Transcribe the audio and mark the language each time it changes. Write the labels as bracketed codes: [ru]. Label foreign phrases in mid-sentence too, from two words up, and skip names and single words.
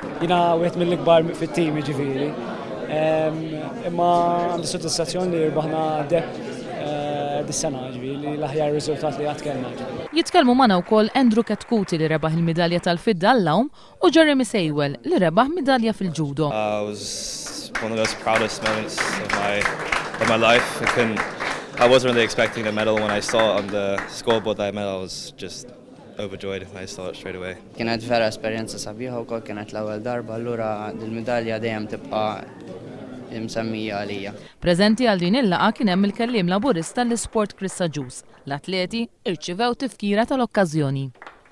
[mt] Jiena wieħed mill-ikbar fit-tim ġifieri. Imma għandi soddisfazzjoni li rbaħna deb dis-sena ġifieri l-aħjar riżultat li qatt kellna. Jitkellmu magħna wkoll Andrew Katkuti li rebaħ il-midalja tal-fidda għall-lawm u Jeremy Sewell li rebaħ midalja fil-ġudo. [en] One of those proudest moments of my life. I wasn't really expecting the medal. When I saw it on the scoreboard that I medal, I was just overjoyed. I saw it straight away. [mt] Kienet vera esperjenza sabiħa wkoll, kienet l-ewwel darba, allura dil-medalja dejjem tibqa' msemmija għalija. Preżenti għal din il-laqgħa kien hemm il-kelliem laburista l-isport Chris Sajus. L-atleti irċivew tifkira tal-okkażjoni.